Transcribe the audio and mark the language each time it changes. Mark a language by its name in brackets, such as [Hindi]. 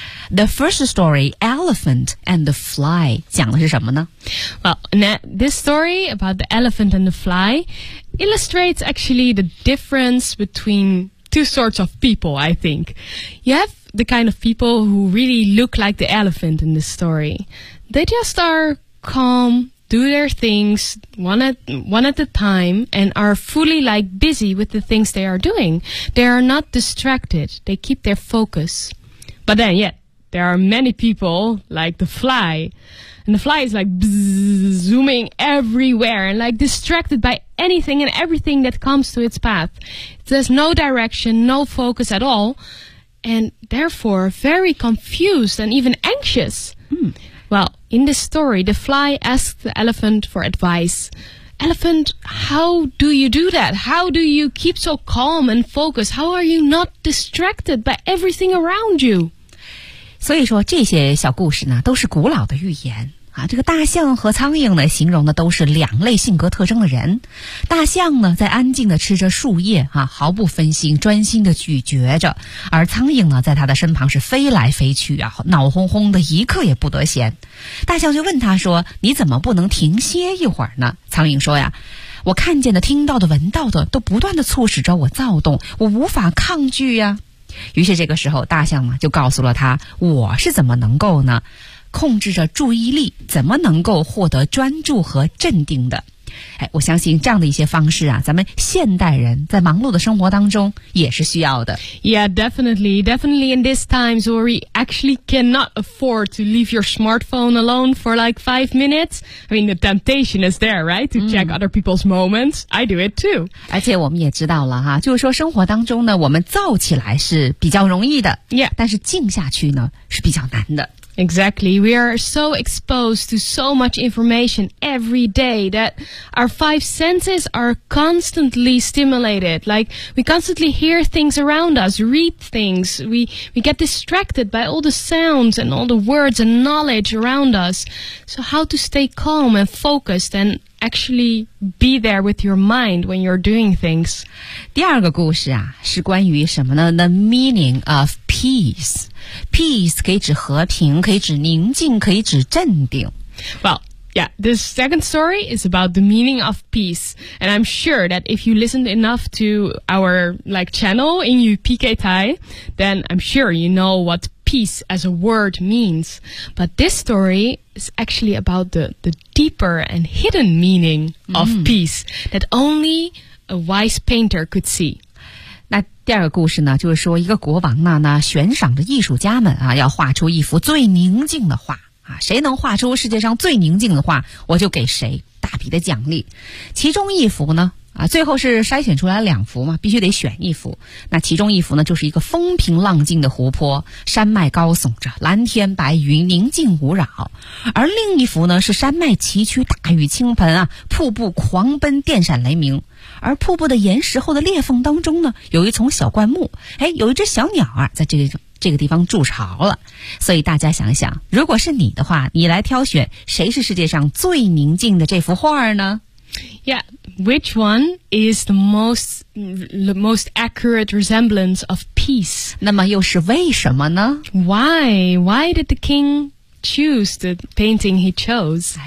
[English] The first story, Elephant and the Fly, [Chinese] 讲的是什么呢？ [English] Well, this story about the elephant and the fly illustrates actually the difference between... Two sorts of people, I think. You have the kind of people who really look like the elephant in this story. They just are calm, do their things one at a time, and are fully like busy with the things they are doing. They are not distracted. They keep their focus. But then, yeah, there are many people like the fly. And the fly is like zooming everywhere and like distracted by anything and everything that comes to its path. There's no direction, no focus at all, and therefore very confused and even anxious. Well, in this story, the fly asks the elephant for advice. Elephant, how do you do that? How do you keep so calm and focused? How are you not distracted by everything around you? [Chinese] 所以说这些小故事呢都是古老的寓言啊。这个大象和苍蝇呢形容的都是两类性格特征的人。大象呢在安静地吃着树叶啊，毫不分心，专心地咀嚼着，而苍蝇呢在他的身旁是飞来飞去啊，脑轰轰的，一刻也不得闲。大象就问他说，你怎么不能停歇一会儿呢？苍蝇说呀，我看见的、听到的、闻到的都不断地促使着我躁动，我无法抗拒呀。于是这个时候大象就告诉了他，我是怎么能够呢控制着注意力，怎么能够获得专注和镇定的。哎，我相信这样的一些方式啊，咱们现代人在忙碌的生活当中也是需要的。 [English] Yeah, definitely. Definitely in these times where we actually cannot afford to leave your smartphone alone for like 5 minutes. I mean, the temptation is there, right? To check other people's moments. I do it too. [Chinese] 而且我们也知道了哈，就是说生活当中呢，我们躁起来是比较容易的。 [English] Yeah. [Chinese] 但是静下去呢，是比较难的。 [English] Exactly. We are so exposed to so much information every day that our 5 senses are constantly stimulated. Like, we constantly hear things around us, read things. We get distracted by all the sounds and all the words and knowledge around us. So how to stay calm and focused and actually be there with your mind when you're doing things? [Chinese] 第二个故事啊，是关于什么呢？ [English] The meaning of peace. [Chinese] Peace 可以指和平，可以指宁静，可以指镇定。 [English] Well, yeah, this second story is about the meaning of peace. And I'm sure that if you listened enough to our like, channel in UPK Thai, then I'm sure you know what peace as a word means. But this story is actually about the deeper and hidden meaning of peace that only a wise painter could see. [Chinese] 那第二个故事呢，就是说一个国王呢悬赏着艺术家们啊，要画出一幅最宁静的画啊，谁能画出世界上最宁静的画，我就给谁大笔的奖励。其中一幅呢啊，最后是筛选出来两幅嘛，必须得选一幅。那其中一幅呢，就是一个风平浪静的湖泊，山脉高耸着，蓝天白云，宁静无扰。而另一幅呢，是山脉崎岖，大雨倾盆啊，瀑布狂奔，电闪雷鸣。而瀑布的岩石后的裂缝当中呢，有一丛小灌木，哎，有一只小鸟啊，在这个地方筑巢了。所以大家想想，如果是你的话，你来挑选谁是世界上最宁静的这幅画呢？ [English] Yeah, which one is the most accurate resemblance of peace? [Chinese] 那么又是为什么呢？ [English] Why did the king choose the painting he chose?